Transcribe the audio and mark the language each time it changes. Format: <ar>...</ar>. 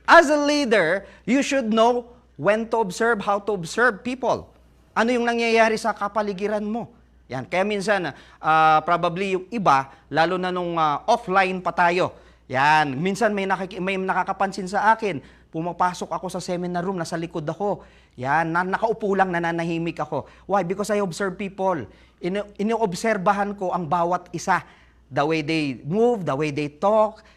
<en>As a leader, you should know when to observe, how to observe people.</en> <tl>Ano yung nangyayari sa kapaligiran mo? Yan. Kaya minsan, probably yung iba, lalo na nung offline pa tayo, yan, minsan may nakakapansin sa akin, Pumapasok ako sa seminar room, nasa likod ako. Yan, nakaupo lang, nananahimik ako. Why?</tl> <en>Because I observe people.</en> <tl>Inoobserbahan ko ang bawat isa.</tl> <en>The way they move, the way they talk.</en>